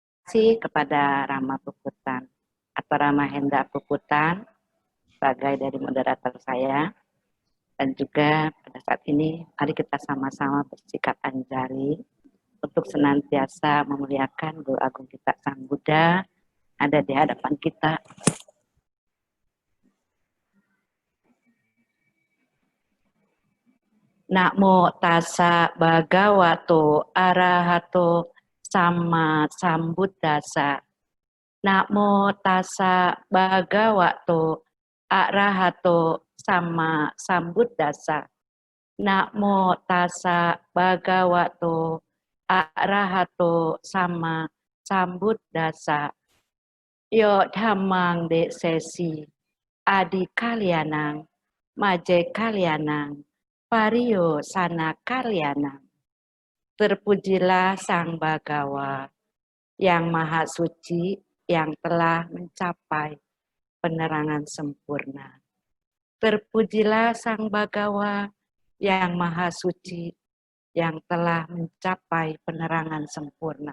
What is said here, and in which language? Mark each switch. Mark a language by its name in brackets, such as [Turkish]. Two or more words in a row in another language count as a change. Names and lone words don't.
[Indonesian] kasih kepada Rama Puputan atau Rama Hendra Puputan sebagai dari moderator saya. Dan juga pada saat ini mari kita sama-sama bersikap anjali untuk senantiasa memuliakan Guru Agung kita Sang Buddha ada di hadapan kita. [Pali] Namo tassa bhagavato arahato sama sambuddhassa. Namo tassa bhagavato arahato sama sambuddhassa. Namo tassa bhagavato arahato sama sambuddhassa. Yo dhammang desesi adi kalyanang maje kalyanang pariyo sana kalyanang. [Indonesian] Terpujilah Sang Bhagawa yang Maha Suci yang telah mencapai penerangan sempurna. Terpujilah Sang Bhagawa yang Maha Suci yang telah mencapai penerangan sempurna.